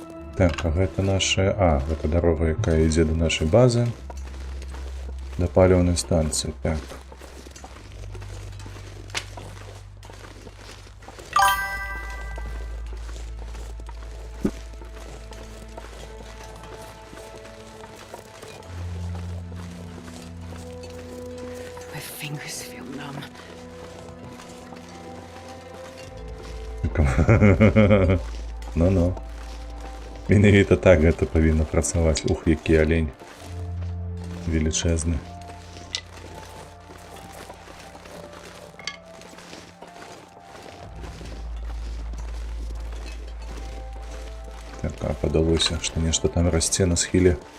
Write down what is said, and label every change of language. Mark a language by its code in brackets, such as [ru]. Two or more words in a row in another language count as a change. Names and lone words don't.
[be] Так, а гэта наша... А, гэта дарога, якая ідзе да нашай базы. Да паліўнай станцыі, так. [en] My fingers feel numb. [be] Ну-ну. Менавіта так гэта павінна працаваць. Ух, які алень. Велічэзны. Так, а падалося, што нешта там расце на схіле.